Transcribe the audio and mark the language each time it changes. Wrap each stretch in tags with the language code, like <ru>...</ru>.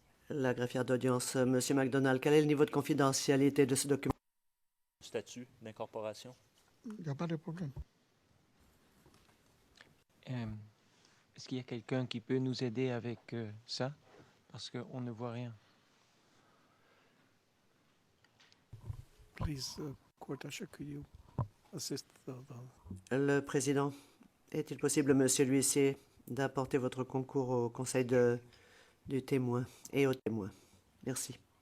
<fr>La greffière d'audience, Monsieur MacDonald, quel est le niveau de confidentialité de ce document? Statut d'incorporation? il n'y a pas de problème. Est-ce qu'il y a quelqu'un qui peut nous aider avec ça? Parce qu'on ne voit rien.</fr> <en>Please, Court Usher, could you assist</en> <fr>Le président, est-il possible, Monsieur l'huissier, d'apporter votre concours au conseil du témoin et aux témoins? Merci.</fr>